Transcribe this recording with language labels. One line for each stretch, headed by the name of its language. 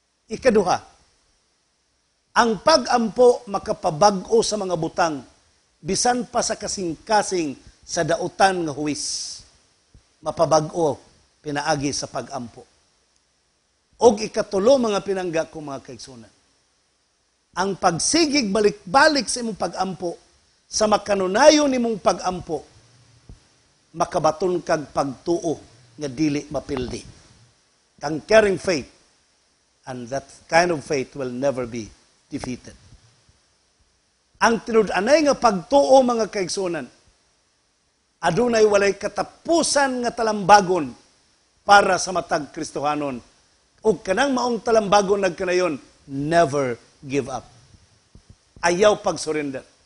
Cebuano: Ikaduha, ang pag-ampo makapabag-o sa mga butang bisan pa sa kasing-kasing sa dautan nga huwis, mapabag-o pinaagi sa pag-ampo. Og ikatulo mga pinangga ko mga kaigsunan, ang pagsigig balik-balik sa imong pag-ampo, sa makanunayon nimong pag-ampo, makabaton kag pagtuo nga dili mapildi.
English: Conquering faith, and that kind of faith will never be defeated.
Cebuano: Ang tinud-anay nga pagtuo mga kaigsunan, adunay walay katapusan nga talambagon para sa matag Kristohanon. Ug kanang maong talambagon nagkanayon,
English: never give up.
Cebuano: Ayaw pag-surrender.